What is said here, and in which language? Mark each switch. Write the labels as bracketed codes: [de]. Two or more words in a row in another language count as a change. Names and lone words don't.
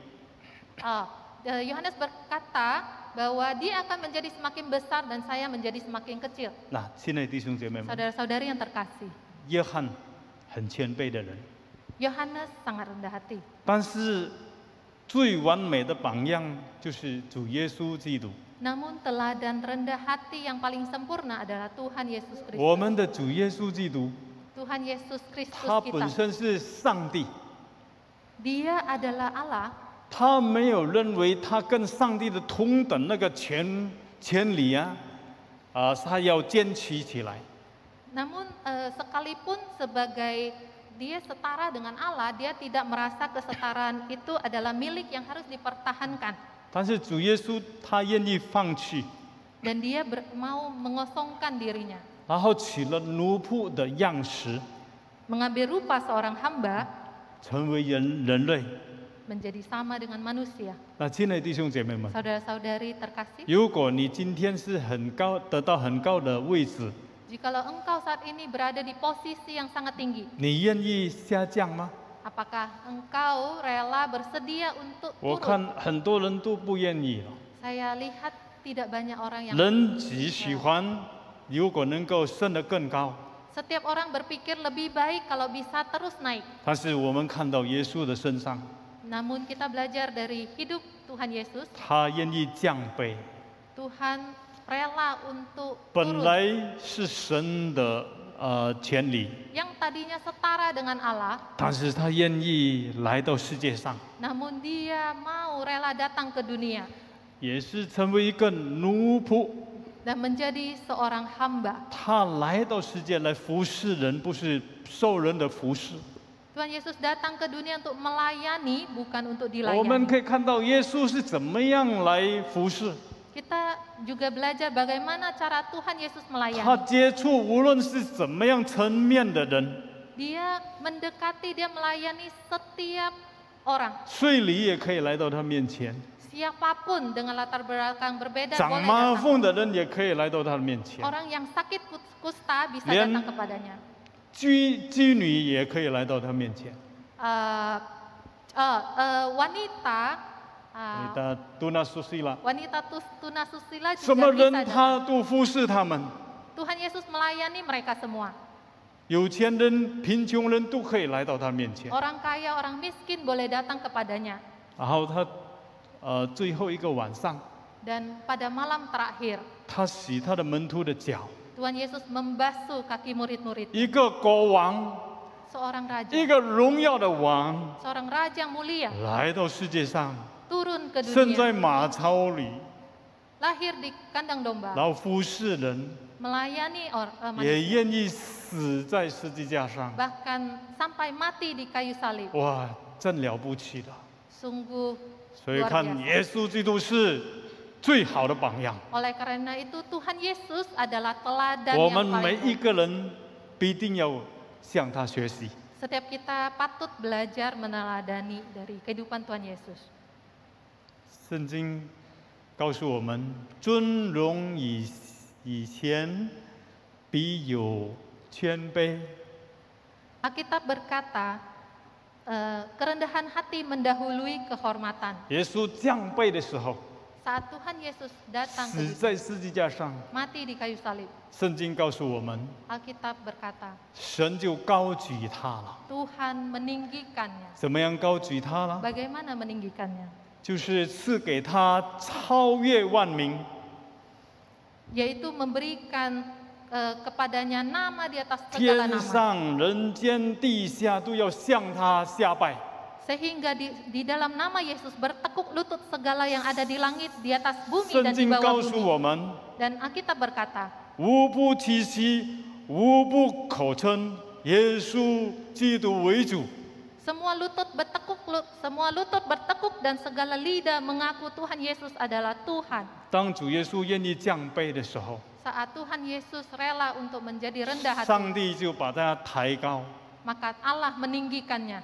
[id] Yohanes berkata bahwa dia akan menjadi semakin besar dan saya menjadi semakin kecil. [zh] 那亲爱的弟兄姐妹们， [id] Saudara-saudari yang terkasih, [zh] 约翰很谦卑的人， [id] Yohanes sangat rendah hati. [zh] 但是最完美的榜样就是主耶稣基督。 [id] Namun teladan rendah hati yang paling sempurna adalah Tuhan Yesus [zh] 我 [id] Kristus. [zh] 们的主耶稣基督， [id] Tuhan Yesus Kristus [zh] 他本 [id] kita. [zh] 身是上帝， [id] Dia adalah Allah. [zh] 他没有认为他跟上帝的同等那个权利啊，他要坚持起来。 [id] Namun sekalipun sebagai dia setara dengan Allah, dia tidak merasa kesetaraan itu adalah milik yang harus dipertahankan. [zh] 但是主耶稣他愿意放弃， [id] Dan dia mau mengosongkan dirinya. [zh] 然后取了奴仆的样式， [id] Mengambil rupa seorang hamba [zh] 成为人类。 [id] menjadi sama dengan manusia. [zh] 那亲爱的弟兄姐妹们， [id] Saudara-saudari terkasih, [zh] 如果你今天是得到很高的位置， [id] jikalau engkau saat ini berada di posisi yang sangat tinggi, [zh] 你愿意下降吗？ [id] apakah engkau rela bersedia untuk [zh] 我 [id] turun? [zh] 看很多人都不愿意了。 [id] Saya lihat tidak banyak orang yang [zh] 人只喜欢如果能够升得更高， [id] Setiap orang berpikir lebih baik kalau bisa terus naik. [zh] 但是我们看到耶稣的身上， [id] Namun kita belajar dari hidup Tuhan Yesus, [zh] 他愿意降卑。 [id] Tuhan rela untuk [zh] 本 [id] turun. [zh] 来是神的权利， [id] Yang tadinya setara dengan Allah, [zh] 但是他愿意来到世界上， [id] namun dia mau rela datang ke dunia [zh] 也是成为一个奴仆。 [id] dan menjadi seorang hamba. [zh] 他来到世界来服侍人，不是受人的服侍。 [id] Tuhan Yesus datang ke dunia untuk melayani, bukan untuk [zh] 我们 [id] dilayani. [zh] 可以看到耶稣是怎么样来服侍。 [id] Kita juga belajar bagaimana cara Tuhan Yesus [zh] 他 [id] melayani. [zh] 接触无论是怎么样层面的人， [id] Dia mendekati, dia melayani setiap orang. [zh] 税吏也可以来到他面前， [id] Siapapun dengan latar belakang berbeda [zh] 长 [id] boleh [zh] 麻 [id] datang. [zh] 风的人也可以来到他的面前， [id] Orang yang sakit kusta bisa Lian- datang kepadanya. [zh] 妓女也可以来到他面前。 [id] Wanita 你的杜纳苏西拉， wanita tunasusila [zh] 什么 [id] juga [zh] 人 [id] bisa [zh] 他 [id] datang. [zh] 都服侍他们， [id] Tuhan Yesus melayani mereka semua. [zh] 有钱人、贫穷人都可以来到他面前。 [id] Orang kaya, orang miskin boleh datang kepadanya. [zh] 然后他最后一个晚上， [id] Dan pada malam terakhir, [zh] 他洗他的门徒的脚， [id] Tuhan Yesus membasuh kaki murid-murid. [zh] 一个国王， [id] Seorang raja, [zh] 一个荣耀的王 [id] seorang raja yang mulia [zh] 来到世界上， [id] turun ke [zh] 生 [id] dunia, [zh] 在马槽里， [id] lahir di kandang domba, [zh] 然后服侍人， [id] melayani [zh] 也 [id] manusia, [zh] 愿意死在十字架上。 [id] bahkan sampai mati di kayu salib. [zh] 哇，真了不起的！ [id] Sungguh [zh] 所以 [id] luar [zh] 看 [id] biasa. [zh] 耶稣基督是最好的榜样。 [id] Oleh karena itu Tuhan Yesus adalah teladan [zh] 我 [id] yang [zh] 们每 [id] paling [zh] 一个人必定要向他学习。 [id] Setiap kita patut belajar meneladani dari kehidupan Tuhan Yesus. [zh] 圣经告诉我们，尊荣以前必有谦卑。 [id] Alkitab berkata, kerendahan hati mendahului kehormatan. [zh] 耶稣降卑的时候， [id] Saat Tuhan Yesus datang [zh] 死 [id] ke [zh] 在十字架上， [id] mati di kayu salib, [zh] 圣经告诉我们， [id] Alkitab berkata, [zh] 神就高举他了。 [id] Tuhan meninggikannya. [zh] 怎么样高举他呢？ [id] Bagaimana meninggikannya? [zh] 就是赐给他超越万民， [id] Yaitu memberikan kepadanya nama di atas [zh] 天 [id] segala nama. [zh] 上人间地下都要向他下拜。 [id] Sehingga di dalam nama Yesus bertekuk lutut segala yang ada di langit, di atas bumi [zh] 圣 [id] dan di [zh] 经 [id] bawah [zh] 告诉 [id] bumi. [zh] 我们， [id] Dan Alkitab berkata, [zh] 无不提起，无不口称耶稣基督为主。 [id] semua lutut bertekuk dan segala lidah mengaku Tuhan Yesus adalah Tuhan. [zh] 当主耶稣愿意降卑的时候， [id] Saat Tuhan Yesus rela untuk menjadi rendah hati, [zh] 上帝就把他抬高。 [id] maka Allah meninggikannya.